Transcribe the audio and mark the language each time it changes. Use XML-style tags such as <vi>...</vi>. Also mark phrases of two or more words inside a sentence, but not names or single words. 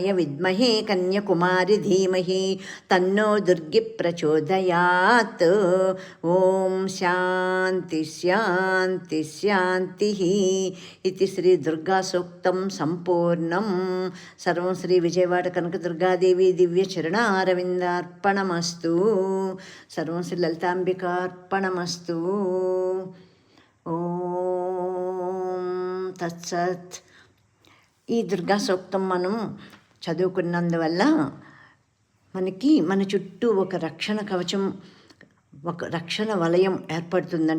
<sa>विद्महे कन्याकुमारी धीमहि तन्नो दुर्गी प्रचोदयात् ओम शांति शांति शांति इति श्री दुर्गा सूक्तं संपूर्णं सर्वं श्री विजयवाड़ कनक दुर्गादेवी दिव्य चरणारविन्दार्पणमस्तु सर्वं श्री ललितांबिकार्पणमस्तु ఓం తత్సత్.</sa> <te>ఈ దుర్గా సూక్తం మనం చదువుకున్నందువల్ల మనకి మన చుట్టూ ఒక రక్షణ కవచం, ఒక రక్షణ వలయం ఏర్పడుతుందంట.</te>